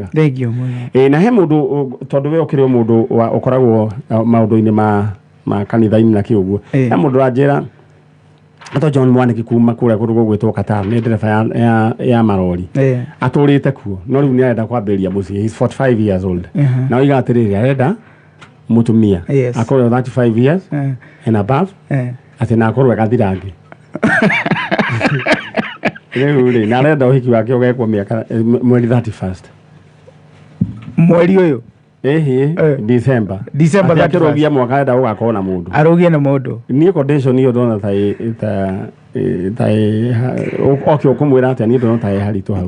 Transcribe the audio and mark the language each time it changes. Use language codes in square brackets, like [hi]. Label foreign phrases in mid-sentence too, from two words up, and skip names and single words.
[ki] thengio mũno na he mũndũ tondũ we ũkĩrĩ mũndũ ũkoragwo maũndũ-inĩ ma kanitha-inĩ na kĩũguo he mũndũ ranjĩra atho John Mwaniki kuma kũrĩa kũndũ gwĩtwo Qatar nĩ ndereba ya marori atũrĩte kuo no rĩu nĩ arenda kwambĩrĩria mũciĩ [en] he's 45 years old [ki] na oiga atĩrĩrĩ arenda mutumia akorwo [en] 35 years and above [ki] atĩ na akorwo egathirange rĩu rĩ na arenda ũhiki wake ũgekwo mĩaka mweri 31st mweri ũyũ December atĩrogia mwaka arenda gũgakorwo na mũndũ arogie na mũndũ niĩ condition iyo ndona ta oke ũkũmwĩra atĩa niĩ ndona ta haritũ hau